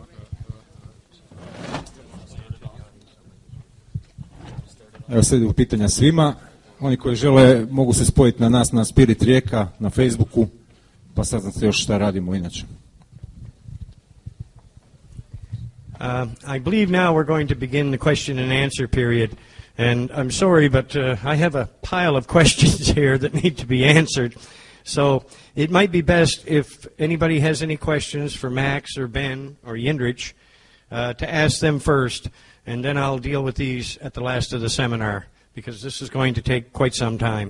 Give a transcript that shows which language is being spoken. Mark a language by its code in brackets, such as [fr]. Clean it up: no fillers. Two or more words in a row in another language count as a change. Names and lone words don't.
[hr] Evo sljedeću pitanja svima. Oni koji žele mogu se spojiti na nas na Spirit Rijeka, na Facebooku, pa saznat se još šta radimo inače. [en] I believe now we're going to begin the question and answer period. And I'm sorry, but I have a pile of questions here that need to be answered. So it might be best if anybody has any questions for Max or Ben or Yindrich to ask them first, and then I'll deal with these at the last of the seminar, because this is going to take quite some time.